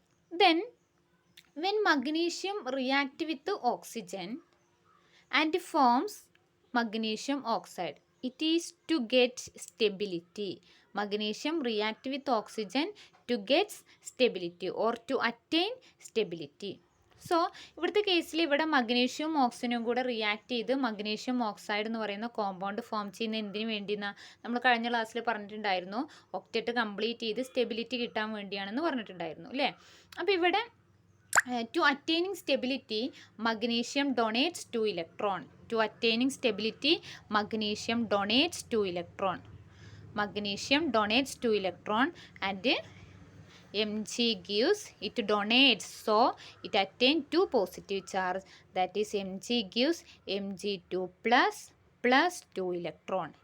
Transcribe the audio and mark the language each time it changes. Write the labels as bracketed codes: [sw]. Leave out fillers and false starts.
[en] Then when magnesium react with the oxygen and forms magnesium oxide, it is to get stability. Magnesium react with oxygen to get stability or to attain stability. [ml] So ഇവിടുത്തെ കേസിൽ ഇവിടെ magnesium ഓക്സിജനും കൂടെ react ചെയ്ത് magnesium oxide എന്ന് പറയുന്ന compound form ചെയ്യുന്ന എന്തിനു വേണ്ടിയെന്ന് നമ്മൾ കഴിഞ്ഞ ക്ലാസ്സിൽ പറഞ്ഞിട്ടുണ്ടായിരുന്നു. ഒക്റ്ററ്റ് കംപ്ലീറ്റ് ചെയ്ത് സ്റ്റെബിലിറ്റി കിട്ടാൻ വേണ്ടിയാണെന്ന് പറഞ്ഞിട്ടുണ്ടായിരുന്നു അല്ലേ. അപ്പോൾ ഇവിടെ [en] to attaining stability, magnesium donates 2 electron. To attaining stability, magnesium donates 2 electron. Magnesium donates 2 electron and Mg gives, it donates, so it attains 2 positive charge, that is Mg gives Mg2 plus 2 electron.